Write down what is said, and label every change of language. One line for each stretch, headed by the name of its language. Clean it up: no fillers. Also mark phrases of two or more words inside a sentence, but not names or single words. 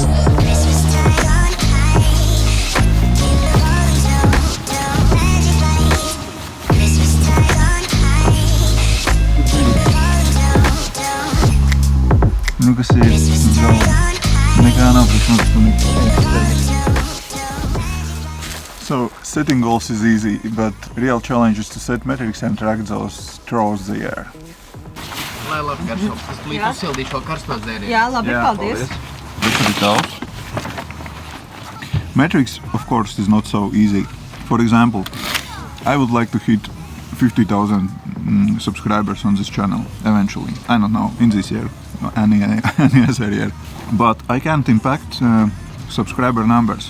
English: Nu-că se dau mega So, setting goals is easy, but real challenge is to set metrics and track those throughout the year.
Latvian: Lai labi garšo, es tulīt uzsildīšu vēl karstos dzērienus. Jā, labi, paldies.
English: Metrics, of course, is not so easy. For example, I would like to hit 50,000 subscribers on this channel eventually. I don't know, in this year, any other year. But I can't impact subscriber numbers.